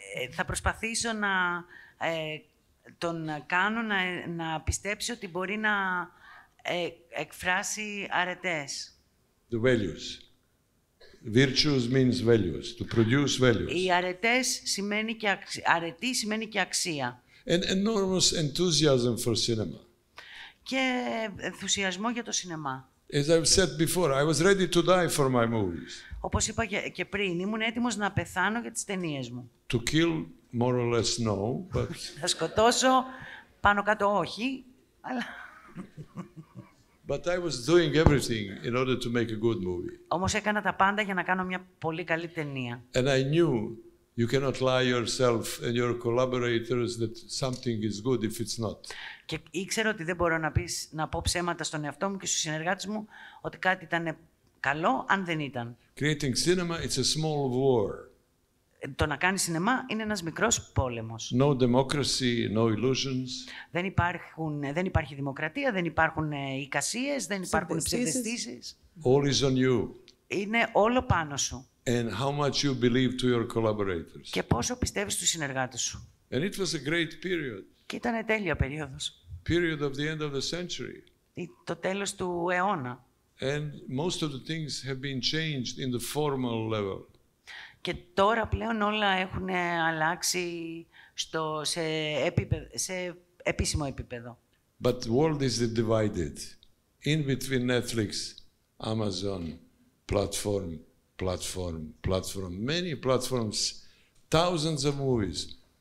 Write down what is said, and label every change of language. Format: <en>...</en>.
<el>Θα προσπαθήσω να τον κάνω να πιστέψει ότι μπορεί να εκφράσει αρετές.</el> <en>The values. Virtues means values, to produce values.</en> <el>Οι αρετές σημαίνει και αρετή σημαίνει και αξία.</el> <en>An enormous enthusiasm for cinema.</en> <el>Και ενθουσιασμό για το σινεμά.</el> <en>As I've said before, I was ready to die for my movies.</en> <el>Όπως είπα και πριν, ήμουν έτοιμος να πεθάνω για τις ταινίες μου.</el> <en>To kill, more or less, no, but...</en> <el>Θα σκοτώσω, πάνω κάτω όχι, αλλά...</el> <en>But I was doing everything in order to make a good movie.</en> <el>Όμως έκανα τα πάντα για να κάνω μια πολύ καλή ταινία.</el> <en>And I knew you cannot lie yourself and your collaborators that something is good if it's not.</en> <el>Και ήξερα ότι δεν μπορώ να πω ψέματα στον εαυτό μου και στους συνεργάτες μου ότι κάτι ήταν καλό, αν δεν ήταν.</el> <en>Creating cinema, it's a small war.</en> <el>Το να κάνει σινεμά είναι ένας μικρός πόλεμος.</el> <en>No democracy, no illusions.</en> <el>Δεν υπάρχει δημοκρατία, δεν υπάρχουν εικασίες, δεν υπάρχουν ψευδαισθήσεις.</el> <en>All is on you.</en> <el>Είναι όλο πάνω σου.</el> <en>And how much you believe to your collaborators.</en> <el>Και πόσο πιστεύεις στους συνεργάτες σου.</el> <en>And it was a great period.</en> <el>Και ήταν τέλεια περίοδος.</el> <en>Period of the end of the century.</en> <el>Το τέλος του αιώνα.</el> <en>And most of the things have been changed in the formal level.</en> <el>Και τώρα πλέον όλα έχουν αλλάξει σε επίσημο επίπεδο.</el> <en>But the world is divided. In between Netflix, Amazon, platform, many platforms, thousands of movies.</en>